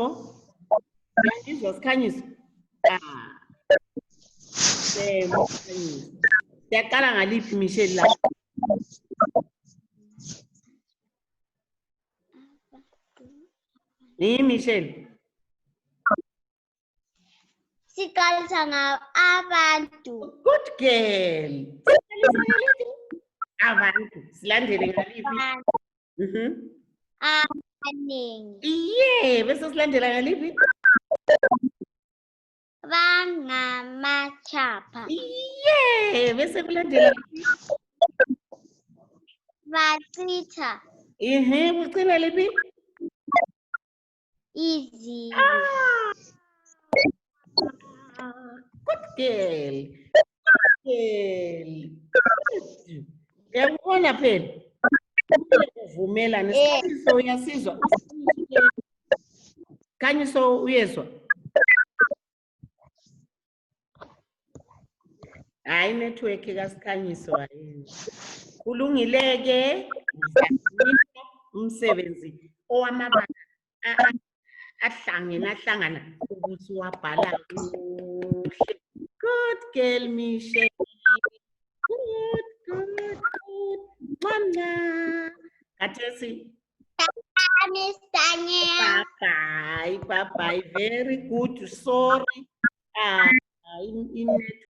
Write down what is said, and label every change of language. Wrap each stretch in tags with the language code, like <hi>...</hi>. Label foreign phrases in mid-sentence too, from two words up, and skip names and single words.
<nd>Siyangizwa sikhanyiso? Siyaqala ngaliphi Michelle la? Michelle? Siqalisa abantu.</nd> <en>Good girl.</en> <nd>Abantu. Silandele ngaliphi? Abaningi. Yeah, bese silandela ngaliphi? Bangamachapha. Yeah, bese kulandela Bachitha kucina liphi? izibi.</nd> <en>Good girl.</en> <nd>Uyakubona phela? Uvumelane. Sikhanyiso uyasizwa? Sikhanyiso uyezwa? Hayi network kasikhanyiso hayi. Kulungile-ke umsebenzi owamabala ahlangana ukuthi wabhala kuhle.</nd> <en>Good girl Michelle. Good.</en> <nd>Mama. Kathesi.</nd> <en>Bye. Very good. Sorry. In</en>